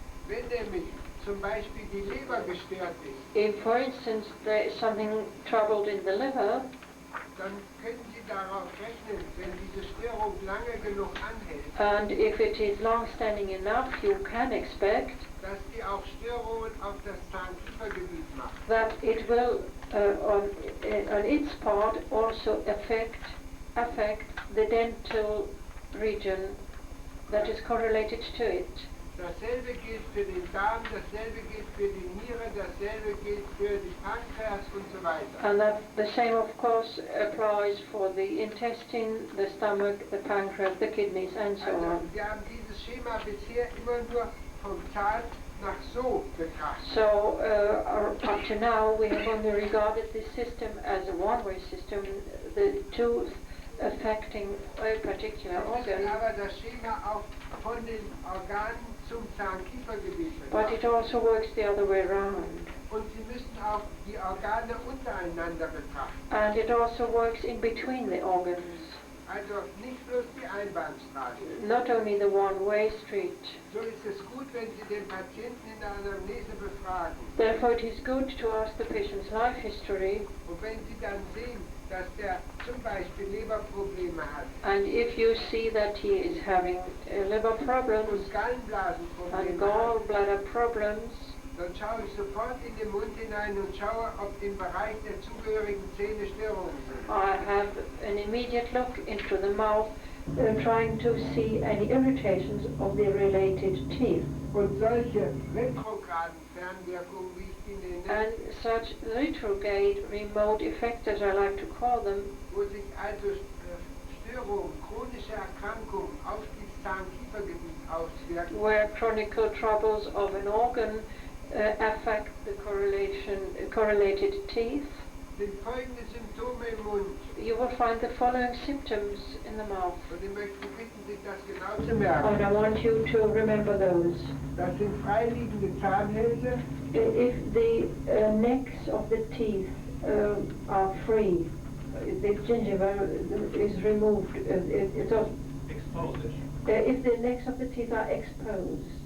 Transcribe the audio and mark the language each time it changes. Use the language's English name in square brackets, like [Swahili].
[German] Wenn nämlich zum Beispiel die Leber gestört ist, [English] If, for instance, there is something troubled in the liver, [German] dann können Sie darauf rechnen, wenn diese Störung Störung lange genug anhält, [English] and if it is long-standing enough, you can expect [German] dass die auch Störungen auf das Zahnkiefergebiet macht. [English] that it will, on its part, also affect the dental region that is correlated to it. [German] Dasselbe gilt für den Darm, dasselbe gilt für die Niere, dasselbe gilt für die Pankreas und so weiter. [English] And that the same, of course, applies for the intestine, the stomach, the pancreas, the kidneys, and so [German] Also, [English] on. [German] wir haben dieses Schema bisher immer nur vom Zahn nach so betrachtet. [English] So, up to now, we have only regarded this system as a one-way system, the tooth affecting a particular [German] Wir müssen aber das Schema auch von den Organen zum Zahnkiefergebiet [English] But it [German] betrachten. [English] also works the other way around. [German] Und Sie müssen auch die Organe untereinander betrachten. [English] And it also works in between the organs, [German] Also nicht bloß die Einbahnstraße. [English] not only the one-way street. [German] So ist es gut, wenn Sie den Patienten in der Anamnese befragen. [English] Therefore, it is good to ask the patient's life history, [German] Und wenn Sie dann sehen, dass der zum Beispiel Leberprobleme hat [English] and if you see that he is having liver problems [German] und Gallenblasenprobleme [English] and [German] hat, [English] gallbladder problems, [German] dann schaue ich sofort in den Mund hinein und schaue, ob im Bereich der zugehörigen Zähne Störungen sind. [English] I have an immediate look into the mouth, trying to see any irritations of the related teeth. [German] Und solche retrograden Fernwirkungen, wie ich die nenne, [English] And such retrograde remote effects, as I like to call them, [German] wo sich also Störungen, chronische Erkrankungen auf das Zahnkiefergebiet auswirken, [English] where chronic troubles of an organ affect the correlated teeth, [German] sind folgende Symptome im Mund. [English] you will find the following symptoms in the mouth. [German] Und ich möchte bitten, sich das genau zu [English] And [German] merken. [English] I want you to remember those. [German] Das sind freiliegende Zahnhälse, [English] If the necks of the teeth are free, the gingiva is removed, Exposed. if the necks of the teeth are exposed,